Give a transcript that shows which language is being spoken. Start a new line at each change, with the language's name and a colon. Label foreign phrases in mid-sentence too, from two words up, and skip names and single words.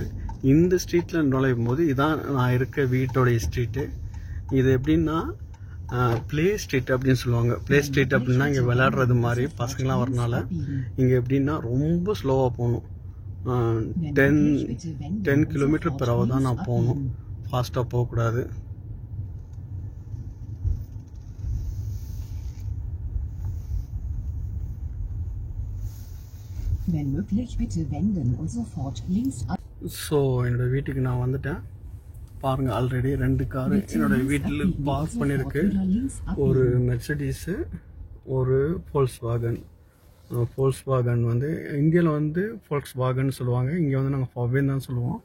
Tamil: இந்த ஸ்ட்ரீட்டில் நுழையும் போது இதான் நான் இருக்க வீட்டோடைய ஸ்ட்ரீட்டு. இது எப்படின்னா
English: play street
Tamil: அப்படின்னு சொல்லுவாங்க.
English: play street
Tamil: அப்படின்னா இங்கே விளையாடுறது மாதிரி பசங்களாம் வரனால இங்கே எப்படின்னா ரொம்ப ஸ்லோவாக போகணும். 10 km/h தான் நான் போகணும், ஃபாஸ்ட்டாக போகக்கூடாது.
German: Wenn möglich, bitte wenden und sofort links ab.
Tamil: ஸோ என்னோடய வீட்டுக்கு நான் வந்துட்டேன். பாருங்கள், ஆல்ரெடி 2 காரு என்னோடய வீட்டில் பார்க் பண்ணியிருக்கு. ஒரு மெர்சடிஸு, ஒரு ஃபோல்க்ஸ்வாகன் வந்து இந்தியாவில் வந்து ஃபோல்க்ஸ்வாகன் சொல்லுவாங்க, இங்கே வந்து நாங்கள் ஃபவேன் தான் சொல்லுவோம்.